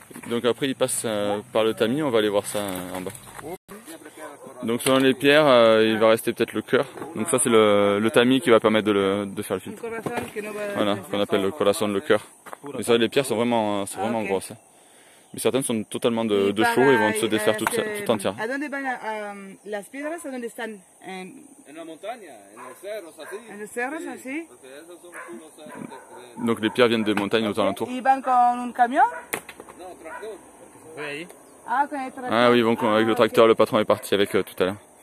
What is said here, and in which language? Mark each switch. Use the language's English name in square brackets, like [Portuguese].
[French] Donc après il passe par le tamis, on va aller voir ça en bas. Donc selon les pierres, il va rester peut-être le cœur. Donc ça c'est le tamis qui va permettre de faire le filtre. Voilà, qu'on appelle le corazon, le cœur. Mais ça les pierres sont vraiment grosses. Mais certaines sont totalement de chaud et vont se défaire tout entières. [Spanish] ¿A dónde van las piedras? ¿A dónde están? En la montaña, en los cerros, así. ¿En los cerros, así? Porque esos son puros cerros. [French] Donc les pierres viennent des montagnes aux alentours. [Spanish] ¿Y van con un camión? No, tractor. Fue ahí. Ah, con el tractor. [French] Ah oui, donc avec le tracteur, le patron est parti avec tout à l'heure.